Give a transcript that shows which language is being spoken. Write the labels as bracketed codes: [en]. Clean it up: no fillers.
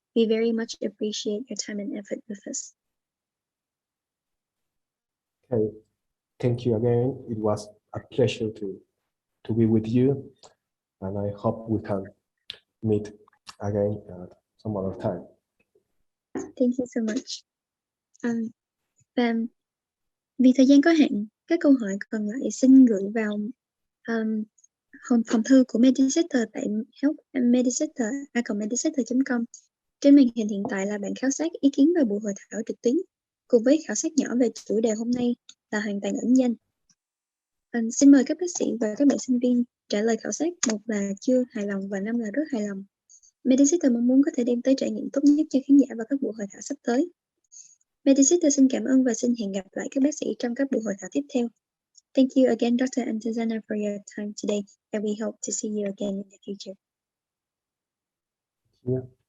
[en] We very much appreciate your time and effort with us. Okay, thank you again. It was a pleasure to be with you, and I hope we can meet again at some other time. Thank you so much. [vi] Và vì thời gian có hạn, các câu hỏi còn lại xin gửi vào phòng thư của Medicenter tại help@medicenter.com. Trên màn hình hiện tại là bản khảo sát ý kiến về buổi hội thảo trực tuyến cùng với khảo sát nhỏ về chủ đề hôm nay là hoàn toàn ẩn danh. Xin mời các bác sĩ và các bạn sinh viên trả lời khảo sát, 1 là chưa hài lòng và 5 là rất hài lòng. Medicenter mong muốn có thể đem tới trải nghiệm tốt nhất cho khán giả vào các buổi hội thảo sắp tới. Medicenter xin cảm ơn và xin hẹn gặp lại các bác sĩ trong các buổi hội thảo tiếp theo. [en] Thank you again, Dr. Antezana, for your time today, and we hope to see you again in the future. Yeah.